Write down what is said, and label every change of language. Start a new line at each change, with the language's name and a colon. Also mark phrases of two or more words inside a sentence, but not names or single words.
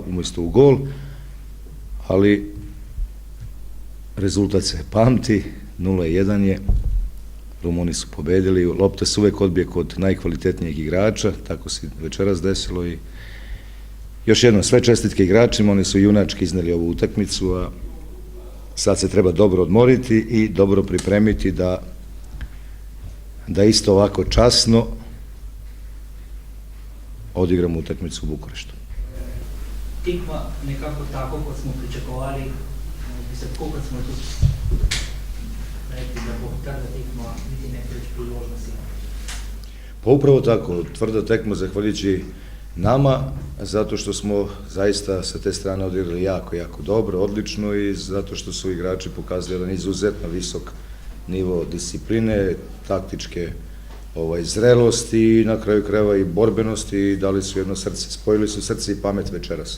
Serbian: umjesto u gol, ali rezultat se pamti, 0-1 je, Rumuni su pobedili, lopta se uvek odbije kod najkvalitetnijeg igrača, tako se večeras desilo i još jednom sve čestitke igračima, oni su junački izneli ovu utakmicu, a sad se treba dobro odmoriti i dobro pripremiti da isto ovako časno odigramo utakmicu u Bukureštu.
Slovenian: Tekma nekako tako, kot smo pričakovali, tako kot smo tu rekli, da bo trda tekma, niti ne preveč priložnosti.
Serbian: Pa upravo tako, tvrda tekma zahvaljujući nama, zato što smo zaista sa te strane odigrali jako, jako dobro, odlično i zato što su igrači pokazali jedan izuzetno visok nivo discipline, taktičke zrelosti i na kraju krajeva i borbenosti i dali su jedno srce, spojili su srce i pamet večeras.